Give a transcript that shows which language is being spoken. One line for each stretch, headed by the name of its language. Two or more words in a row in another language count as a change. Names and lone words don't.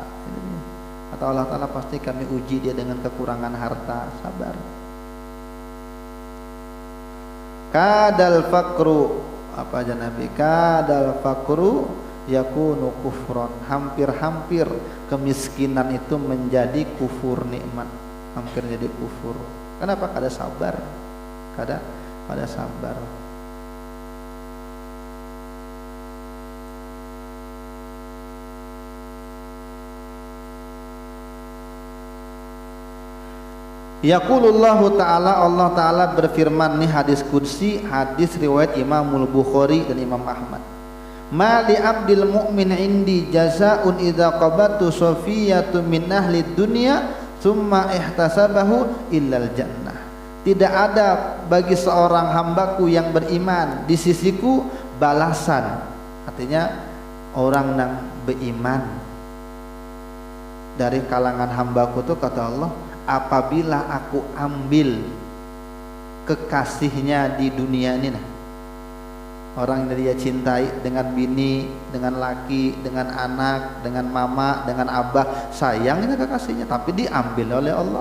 Banjar: Atau Allah Ta'ala pasti kami uji dia dengan kekurangan harta, sabar.
Arabic: كاد الفقر,
Banjar: apa aja Nabi?
Arabic: كاد الفقر يكون كفرا.
Banjar: Hampir-hampir kemiskinan itu menjadi kufur nikmat. Hampir jadi kufur. Kenapa? Kada sabar. Kada sabar.
Arabic: يقول الله تعالى,
Banjar: Allah ta'ala berfirman, nih hadis qudsi, hadis riwayat Imamul Bukhari dan Imam Ahmad.
Arabic: ما لعبدي المؤمن عندي جزاء إذا قبضت صفيه من أهل الدنيا ثم احتسبه إلا الجنة.
Banjar: Tidak ada bagi seorang hambaku yang beriman di sisiku balasan. Artinya orang yang beriman dari kalangan hambaku tuh, kata Allah, apabila aku ambil kekasihnya di dunia ini, orang yang dia cintai dengan bini, dengan laki, dengan anak, dengan mama, dengan abah, sayangnya kekasihnya, tapi diambil oleh Allah.